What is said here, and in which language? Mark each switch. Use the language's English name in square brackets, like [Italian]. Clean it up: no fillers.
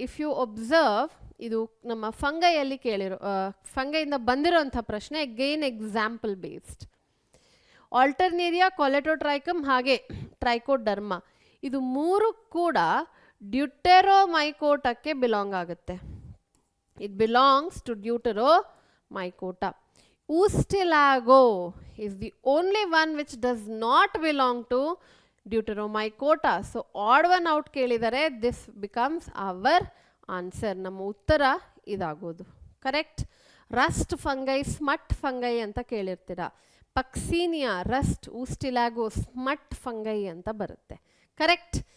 [English] if you observe, [Kannada] ಇದು ನಮ್ಮ ಫಂಗೈಯಲ್ಲಿ ಫಂಗೈಯಿಂದ ಬಂದಿರೋಂಥ ಪ್ರಶ್ನೆ, again example based. Alternaria, Colletotrichum ಹಾಗೆ ಟ್ರೈಕೋಡರ್ಮಾ ಇದು 3 ಕೂಡ ಡ್ಯೂಟೆರೋಮೈಕೋಟಕ್ಕೆ ಬಿಲಾಂಗ್ ಆಗುತ್ತೆ. [English] It belongs to Deuteromycota. Ustilago is the only one which does not belong to Deuteromycota. So odd one out [Kannada] ಕೇಳಿದರೆ [English] This becomes our answer. [Kannada] ನಮ್ಮ ಉತ್ತರ ಇದಾಗೋದು. ಕರೆಕ್ಟ್. ರಸ್ಟ್ ಫಂಗೈ, ಸ್ಮಟ್ ಫಂಗೈ ಅಂತ ಕೇಳಿರ್ತೀರ. ಪಕ್ಸೀನಿಯಾ, Rust, ಊಸ್ಟಿಲಾಗೋ, ಸ್ಮಟ್ fungi ಅಂತ ಬರುತ್ತೆ. ಕರೆಕ್ಟ್.